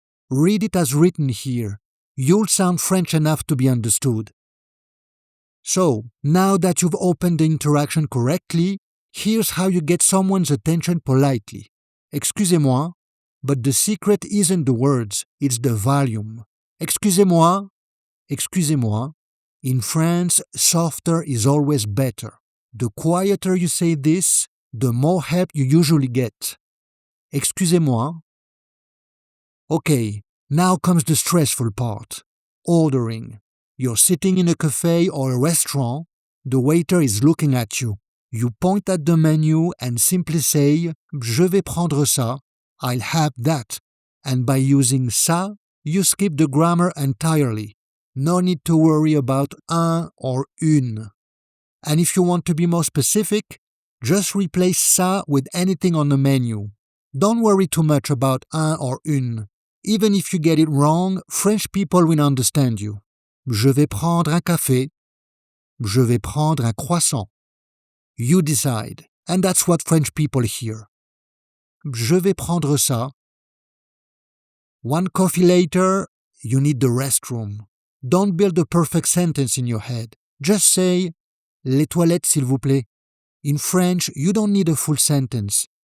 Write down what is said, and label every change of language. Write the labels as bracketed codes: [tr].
[en] Read it as written here. You'll sound French enough to be understood. So, now that you've opened the interaction correctly, here's how you get someone's attention politely. [fr] Excusez-moi, [en] but the secret isn't the words, it's the volume. [fr] Excusez-moi, excusez-moi. [en] In France, softer is always better. The quieter you say this, the more help you usually get. [fr] Excusez-moi. [en] Okay, now comes the stressful part. Ordering. You're sitting in a cafe or a restaurant, the waiter is looking at you. You point at the menu and simply say, [fr] Je vais prendre ça, [en] I'll have that. And by using ça, you skip the grammar entirely. No need to worry about un or une. And if you want to be more specific, just replace ça with anything on the menu. Don't worry too much about un or une. Even if you get it wrong, French people will understand you. [fr] Je vais prendre un café. Je vais prendre un croissant. [en] You decide, and that's what French people hear. [fr] Je vais prendre ça. [en] One coffee later, you need the restroom. Don't build a perfect sentence in your head. Just say, [fr] les toilettes s'il vous plaît. [en] In French, you don't need a full sentence.